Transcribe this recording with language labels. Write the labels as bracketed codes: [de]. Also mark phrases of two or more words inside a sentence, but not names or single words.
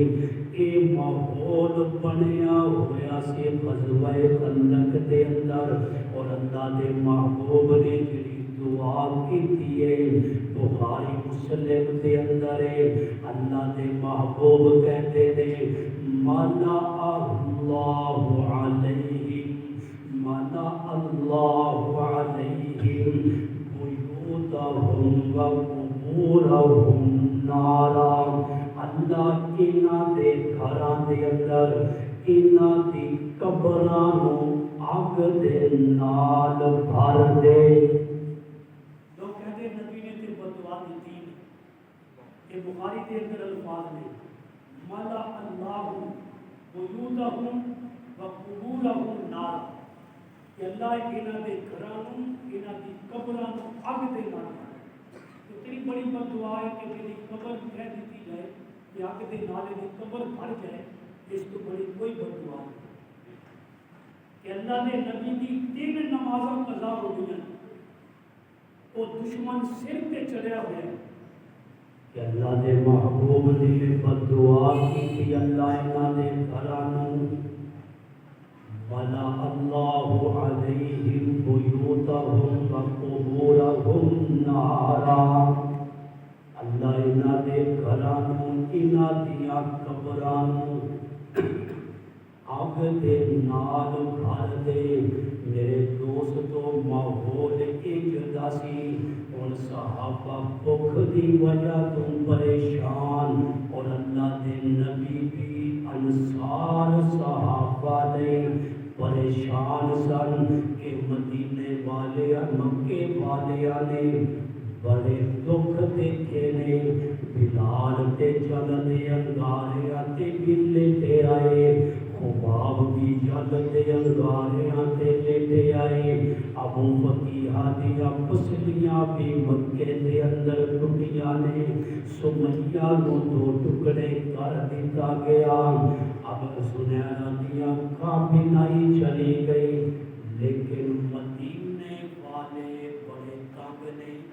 [pa] اے ماحول بنیا ہوا سی غزوہ خندق دے اندر، اور اللہ دے محبوب نے جڑی دعا کیتی ہے بخاری مسلم دے اندر ہے، اللہ دے محبوب [ur] کہتے ہیں [ar] مَلَأَ اللَّهُ عَلَيْهِمْ بُيُوتَهُمْ وَقُبُورَهُمْ نَارًا، [pa] اللہ انہاں دے گھراں دے اندر انہاں دی قبراں نو اگ دے نال بھر دے۔ [ur] لوگ کہتے ہیں [pa] نبی نے تے بددعا دیتی، یہ بخاری کے اندر الفاظ نے [ar] مَلَأَ اللَّهُ بُيُوتَهُمْ وَقُبُورَهُمْ نَارًا، [pa] کہ اللہ انہاں دے گھراں نو انہاں دی قبراں نو اگ دے نال بھر دے۔ اتنی بڑی بددعا ہے کہ میری قبر کہہ دیتی جائے کہ اگ دے نال دی قبر بھر جائے، اس تو بڑی کوئی بددعا نہیں کہ اللہ دے نبی دی 3 نمازاں قضا ہو گئی ہیں، وہ دشمن سر پہ چڑھیا ہوا ہے کہ اللہ دے محبوب نے بددعا کی کہ اللہ انہاں دے گھراں نو [ar] وَلَا اللَّهُ عَلَيْهِمْ بُيُوتَهُمْ وَقُبُورَهُمْ نَارًا، [pa] اللہ انہاں دے گھراں نو انہاں دیاں قبراں نو آگ دے نال بھر دے۔ میرے دوستو ماحول جدا سی، اور صحابہ بھوک دی وجہ تو پریشان، اور اللہ دے نبی بھی انصار صحابہ نے پریشان سن کہ مدینے والے مکے والے نے بڑے دکھ دیکھے نے، بلال تے چلدے انگاریاں تے بھی لیٹے آئے، خباب بھی چلدے انگاریاں تے لیٹے آئے، ابو فقیہ دیاں پسلیاں بھی مکے دے اندر ٹوٹیاں نے، سمیہ نو 2 ٹکڑے کر دتا گیا، اب زنیرہ دیاں کابینائی چلی گئی، لیکن مدینے والے بڑے تنگ نے۔